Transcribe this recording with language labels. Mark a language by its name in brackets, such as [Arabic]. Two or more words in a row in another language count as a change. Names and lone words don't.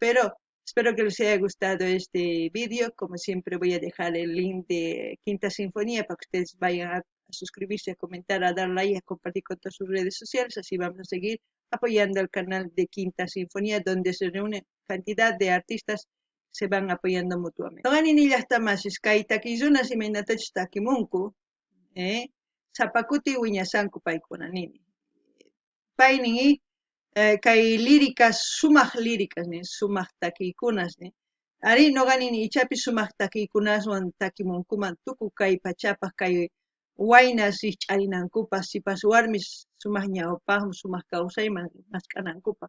[Spanish] Pero espero que les haya gustado este vídeo. Como siempre voy a dejar el link de Quinta Sinfonía para que ustedes vayan a suscribirse, a comentar, a dar like, a compartir con todas sus redes sociales. Así vamos a seguir apoyando al canal de Quinta Sinfonía, donde se reúne cantidad de artistas que se van apoyando mutuamente. [Quechua] Noqanini llaqtamasis kay takiyunas imaynatachus takimunku, sapakuti wiñasanku paykunanini. Paynin kay líricas, sumaq líricas, sumaq takiykunas, ari noqanini ichapi sumaq takiykunaswan takimunkuman tuku kay pachapaq kay waynas rikch'arinankupaq, sipas warmis sumaq ñawpaqman, sumaq kawsayman mask'anankupaq.